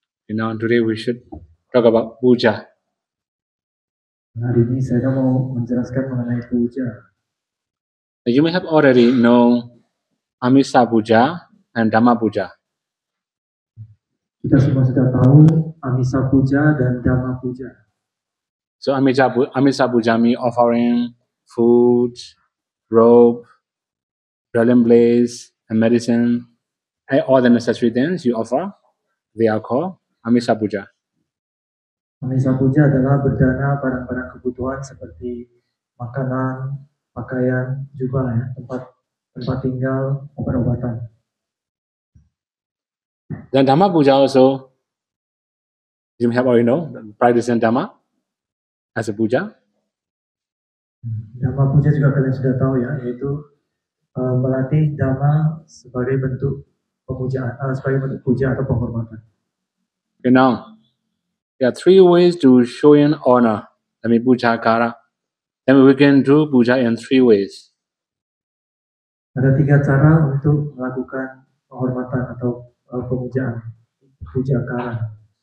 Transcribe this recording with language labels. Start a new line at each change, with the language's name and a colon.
English: Now today we should talk about puja.
Indonesian: Hari ini saya mau menjelaskan mengenai puja.
English: You may have already known Amisa Puja and Dhamma Puja.
Indonesian: Kita semua sudah tahu Amisa Puja dan Dhamma Puja.
English: So Amisa Puja means offering food, robe, brilliant blaze, and medicine, and all the necessary things you offer. They are called Amisa Puja.
Indonesian: Amisa Puja adalah berdana barang-barang kebutuhan seperti makanan, pakaian, juga ya, tempat tinggal, obat-obatan.
English: Then Dhamma Puja also, you may have already know, practicing Dhamma as a puja.
Indonesian: Dhamma Puja juga kalian sudah tahu ya, yaitu melatih Dhamma sebagai bentuk pemujaan, sebagai bentuk puja atau penghormatan.
English: Okay, now, there are three ways to showing honor. I mean, puja kara. Then we can do puja in three ways.
Indonesian: Ada 3 cara untuk melakukan penghormatan atau pemujaan, puja kara.